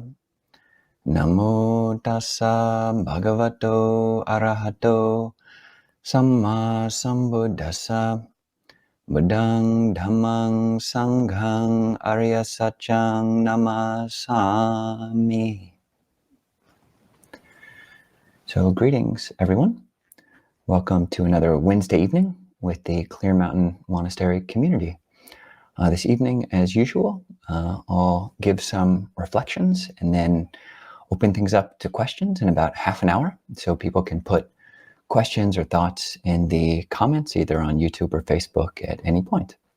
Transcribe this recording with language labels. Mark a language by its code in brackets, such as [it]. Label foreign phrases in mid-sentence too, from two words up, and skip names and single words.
[pi] Namo tassa bhagavato arahato samma sambuddhassa. Buddhang dhammang sanghang arya satchang namasami. [en] So greetings, everyone. Welcome to another Wednesday evening with the Clear Mountain Monastery community. This evening, as usual, I'll give some reflections and then open things up to questions in about half an hour, so people can put questions or thoughts in the comments, either on YouTube or Facebook at any point.